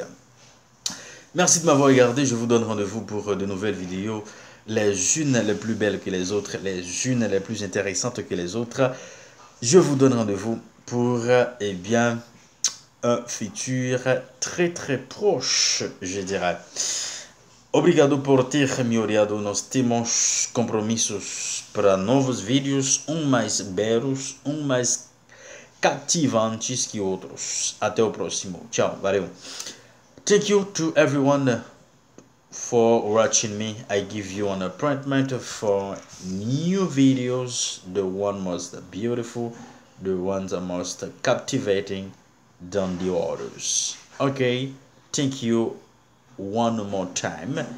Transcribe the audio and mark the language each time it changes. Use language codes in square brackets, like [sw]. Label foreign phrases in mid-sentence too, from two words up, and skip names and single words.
[fr] Merci de m'avoir regardé, je vous donne rendez-vous pour de nouvelles vidéos, les unes les plus belles que les autres, les unes les plus intéressantes que les autres. Je vous donne rendez-vous pour un futur très très proche, je dirais. [pt] Obrigado por ter me olhado. Nós temos compromissos para novos vídeos, mais belos, mais cativantes que outros. Até o próximo. Tchau, valeu. [en] Thank you to everyone for watching me. I give you an appointment for new videos, the one most beautiful, the ones most captivating than the others. Okay, thank you one more time.